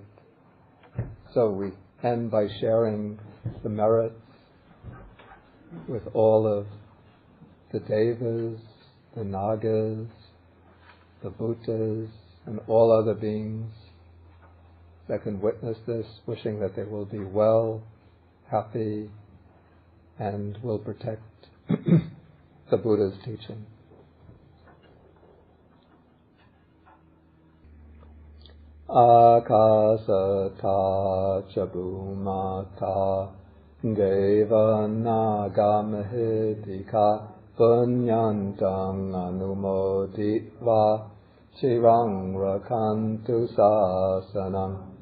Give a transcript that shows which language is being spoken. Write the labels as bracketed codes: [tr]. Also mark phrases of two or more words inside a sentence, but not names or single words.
[en] So we end by sharing the merits with all of the Devas, the Nagas, the Bhutas, and all other beings that can witness this, wishing that they will be well, happy, and will protect the Buddha's teaching. [pi] Akasata chabumata deva naga mahedika punyantang anumoditva chirang rakantu sasanam.